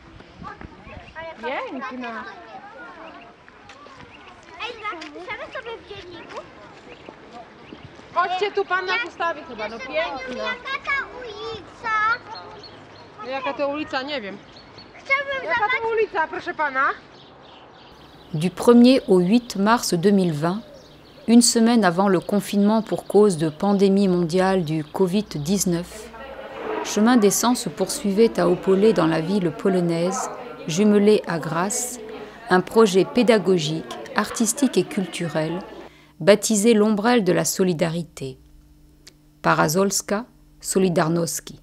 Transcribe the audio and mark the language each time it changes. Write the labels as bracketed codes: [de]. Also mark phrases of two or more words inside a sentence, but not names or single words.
[pl] Piękna. Ej, zapiszemy sobie w dzienniku. Chodźcie tu, pan nas ustawi chyba, no piękna. Jaka ta ulica? Jaka to ulica, nie wiem. Chciałbym Jaka zobaczyć. to ulica, proszę pana? [fr] Du 1er au 8 mars 2020, une semaine avant le confinement pour cause de pandémie mondiale du Covid-19, Chemin des Sangs se poursuivait à Opole dans la ville polonaise, jumelée à Grasse, un projet pédagogique, artistique et culturel baptisé l'Ombrelle de la Solidarité, Parazolska Solidarności.